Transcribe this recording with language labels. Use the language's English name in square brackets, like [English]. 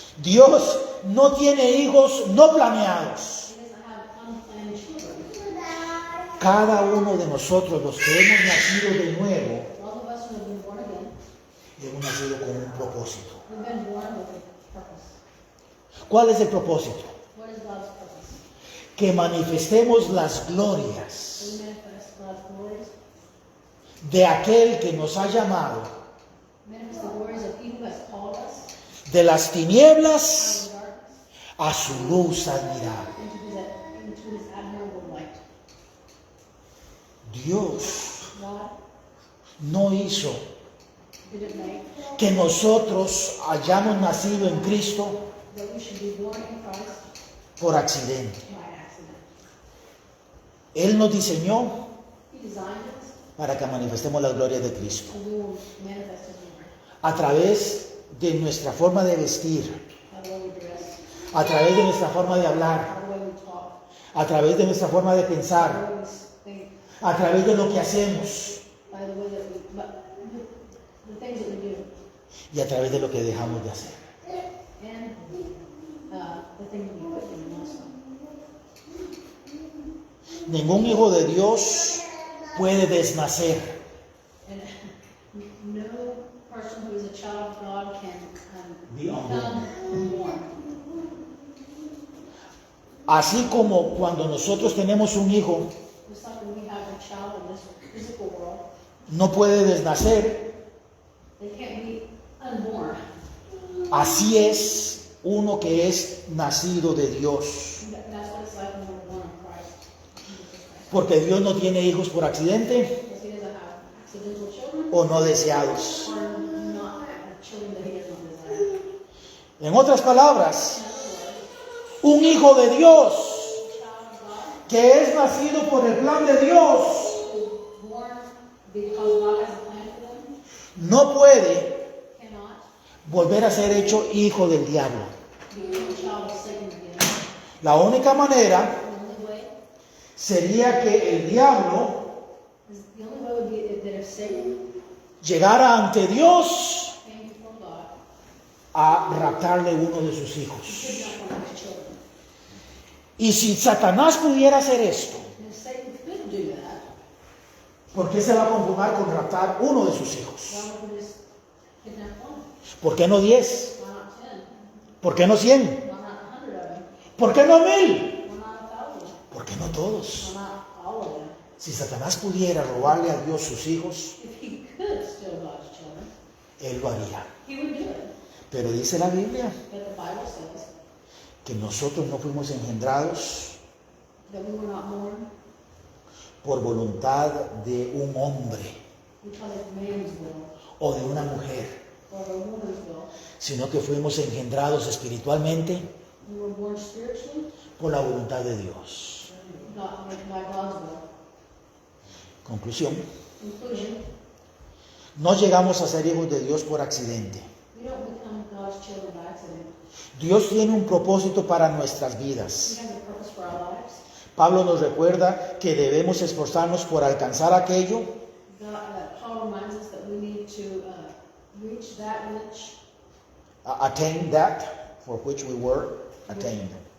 [Spanish] Dios no tiene hijos no planeados. [English] He doesn't have unplanned children. [Spanish] Cada uno de nosotros, los que hemos nacido de nuevo, [English] All of us who have been born again, [Spanish] hemos nacido con un propósito. [English] we've been born with a purpose. [Spanish] ¿Cuál es el propósito? [English] What is God's purpose? [Spanish] Que manifestemos las glorias [English] We manifest God's glories, [Spanish] de aquel que nos ha llamado [English] manifest the glories of He who has called us [Spanish] de las [English] out [Spanish] tinieblas [English] of darkness [Spanish] a su luz admirable. [English] into His admirable light. [Spanish] Dios [English] God [Spanish] no hizo [English] didn't make [Spanish] que nosotros hayamos nacido en Cristo [English] that we should be born in Christ [Spanish] por accidente. [English] by accident. [Spanish] Él nos diseñó [English] He designed us, [Spanish] para que manifestemos las glorias de Cristo [English] and we will manifest His glory [Spanish] a través de nuestra forma de vestir, [English] by the way we dress, [Spanish] a través de nuestra forma de hablar, [English] by the way we talk, [Spanish] a través de nuestra forma de [English] by the [Spanish] pensar, [English] way we think, [Spanish] a través de lo que hacemos [English] by the way that we, but the things that we do, [Spanish] y a través de lo que dejamos de hacer. [English] and the things we put in also. [Spanish] Ningún hijo de Dios puede desnacer. [English] And no person who is a child of God can Be become born. [Spanish] Así como cuando nosotros tenemos un hijo, [English] Just like when we have a child in this physical world, [Spanish] no puede desnacer, [English] they can't be unborn. [Spanish] así es uno que es nacido de Dios. [English] That's what it's like when we're born in Christ. [Spanish] Porque Dios no tiene hijos por accidente [English] Because He doesn't have accidental children [Spanish] o no deseados. [English] or not children that He does not desire. [Spanish] En otras palabras, [English] In other words, [Spanish] un hijo de Dios [English] a child of God [Spanish] que es nacido por el plan de Dios [English] is born because God has a plan for them, [Spanish] no puede [English] cannot [Spanish] volver a ser hecho hijo del diablo. [English] be a child of Satan again. [Spanish] La única manera [English] The only way [Spanish] sería que el diablo [English] would be that if Satan [Spanish] llegara ante Dios [English] came before God, [Spanish] a raptarle uno de sus [English] he [Spanish] hijos. [English] kidnapped one of his children. [Spanish] Y si Satanás pudiera hacer esto, [English] And if Satan could do that, [Spanish] ¿por qué se va a conformar con raptar uno de sus hijos? [English] why would he just kidnap one? [Spanish] ¿Por qué no 10? [English] Why not 10? [Spanish] ¿Por qué no 100? [English] Why not 100 of them? [Spanish] ¿Por qué no 1000? [English] Why not 1,000? [Spanish] ¿Por qué no todos? [English] Why not all of them? [Spanish] Si Satanás pudiera robarle a Dios sus hijos, [English] If he could steal God's children, [Spanish] él lo haría. [English] he would do it. [Spanish] Pero dice la Biblia [English] But the Bible says [Spanish] que nosotros no fuimos engendrados [English] that we were not born [Spanish] por voluntad de un hombre [English] because of man's will [Spanish] o de una mujer, [English] or a woman's will. [Spanish] sino que fuimos engendrados espiritualmente [English] We were born spiritually, [Spanish] por la voluntad de Dios. [English] not by God's will. [Spanish] Conclusión, [English] Conclusion, [Spanish] no llegamos a ser hijos de Dios por accidente. [English] we don't become God's children by accident. [Spanish] Dios tiene un propósito para nuestras [English] He [Spanish] vidas. [English] has a purpose for our lives. [Spanish] Pablo nos recuerda que debemos esforzarnos por alcanzar aquello [English] Paul reminds us that we need to reach that which attain that for which we were attained.